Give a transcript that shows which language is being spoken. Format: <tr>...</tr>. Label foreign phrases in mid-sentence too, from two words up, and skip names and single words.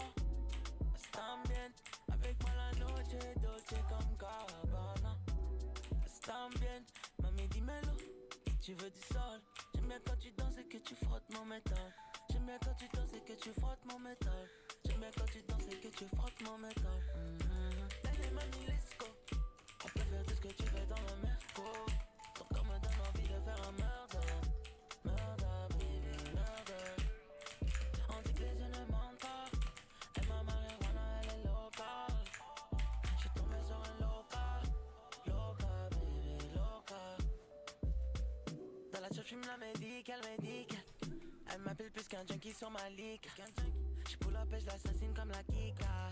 <es>Están bien,</es> <fr>avec moi la noche dolce comme Gabbana.</fr> <es>Están bien,</es> <fr>mami dis-moi-le, tu veux du sol. J'aime bien quand tu danses et que tu frottes mon métal. J'aime bien quand tu danses et que tu frottes mon métal. J'aime bien quand tu danses et que tu frottes mon métal. Allez mami,</fr> <en>let's go.</en> <fr>On peut faire tout ce que tu veux dans le merco. Ton corps me donne envie de faire un murder.</fr> <en>Murder, baby, murder.</en> <fr>On dit que les yeux ne mentent pas. Et ma marijuana, elle est locale. J'suis tombé sur un loca. Loca, baby, loca. Dans la j'fume la médicale, médicale. Elle m'appelle plus qu'un junkie sur ma ligue. J'pull up et j'l'assassine comme la Kika.</fr>